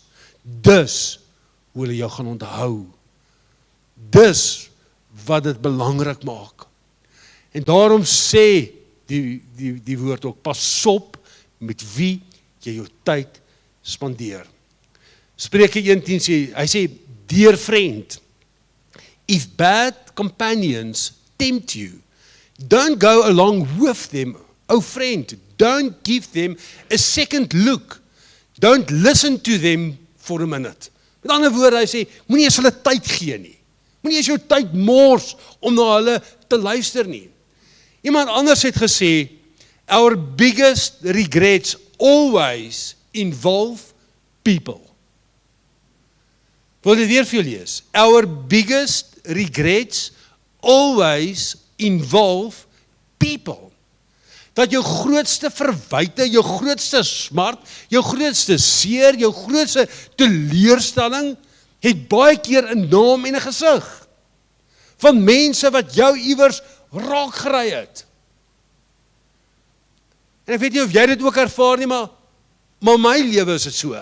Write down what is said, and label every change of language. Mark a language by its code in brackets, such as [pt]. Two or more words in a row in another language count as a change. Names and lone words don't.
[af] Dis hoe hulle jou gaan onthou. Dis wat dit belangrik maak. En daarom sê die woord ook, pas op met wie jy jou tyd spandeer. Spreuke 1:10 sê, hy sê, [en] dear friend, if bad companions tempt you, don't go along with them. Oh friend, don't give them a second look. Don't listen to them for a minute. [af] Met ander woorde, hy sê, moenie eens hulle tyd gee nie. Moenie eens jou tyd mors om na hulle te luister nie. Iemand anders het gesê, [en] our biggest regrets always involve people. [af] Wil dit weer vir julle lees? [en] Our biggest regrets always involve people. [af] Dat jou grootste verwyte, jou grootste smart, jou grootste seer, jou grootste teleurstelling, het baie keer 'n naam en 'n gesig. Van mense wat jou iewers raak gery het. En ek weet nie of jy dit ook ervaar nie, maar my lewe is dit so.